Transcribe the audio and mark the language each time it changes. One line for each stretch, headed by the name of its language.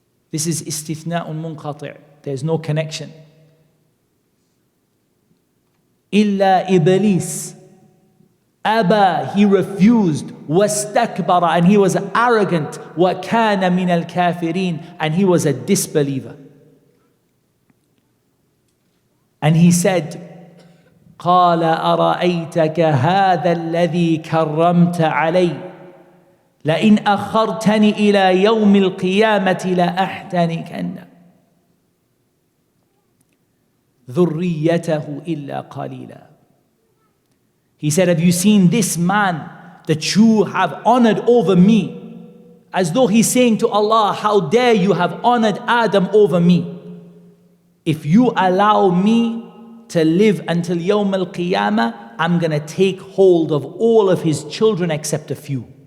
English: This is
Arabic: istithna'un munqati'.
English: There's no connection.
Arabic: Illa Iblis. Aba,
English: he refused.
Arabic: Wastakbara,
English: and he was arrogant.
Arabic: Wa kana min al-kafirin,
English: and he was a disbeliever. And he said,
Arabic: قال أرأيتك هذا الذي كرمت علي لئن أخرتني إلى يوم القيامة لأحتنكن ذريته إلا قليلا.
English: He said, have you seen this man that you have honored over me? As though he's saying to Allah, how dare you have honored Adam over me? If you allow me to live until Yawm al-Qiyamah, I'm going to take hold of all of his children except a few.